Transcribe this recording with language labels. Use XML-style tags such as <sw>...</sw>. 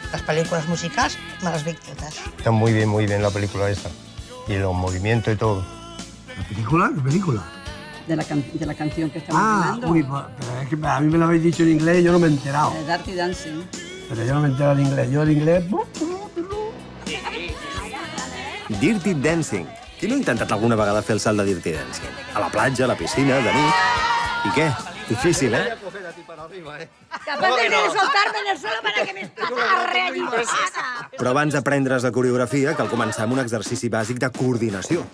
<ca>Les pel·lícules musicals me les veig totes.</ca> <es>Está muy bien la película esa. Y los movimientos y todo. ¿La película? ¿Qué película? De la canción que estamos bailando. Uy, pero es que a mí me lo habéis dicho en inglés y yo no me he enterado. Dirty Dancing. Pero yo no me he enterado en inglés. Yo en inglés... Dirty Dancing.</es> <ca>Qui no ha intentat alguna vegada fer el salt de Dirty Dancing? A la platja, a la piscina, de nit... I què? Difícil, eh?</ca> <es>Capaz de soltarme en el suelo para que me agarre allí.</es> <ca>Però abans d'aprendre's la coreografia, cal començar amb un exercici bàsic de coordinació.</ca>